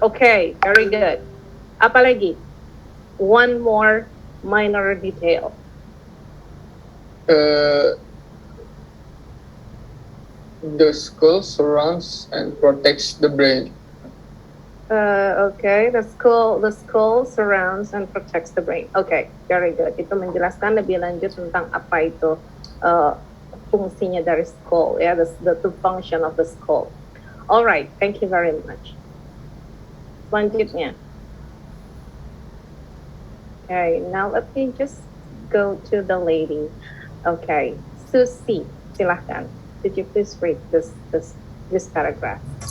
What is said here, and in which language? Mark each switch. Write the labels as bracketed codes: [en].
[en] Okay, very good. [id] Apa lagi? [en] One more minor detail. The skull surrounds and protects the brain. Okay, the skull surrounds and protects the brain. Okay, very good. [id] Itu menjelaskan lebih lanjut tentang apa itu fungsinya dari skull, ya, [en] the function of the skull. All right, thank you very much. Selanjutnya. Okay, now let me just go to the lady. Okay, Susie, silahkan. Could you please read this paragraph?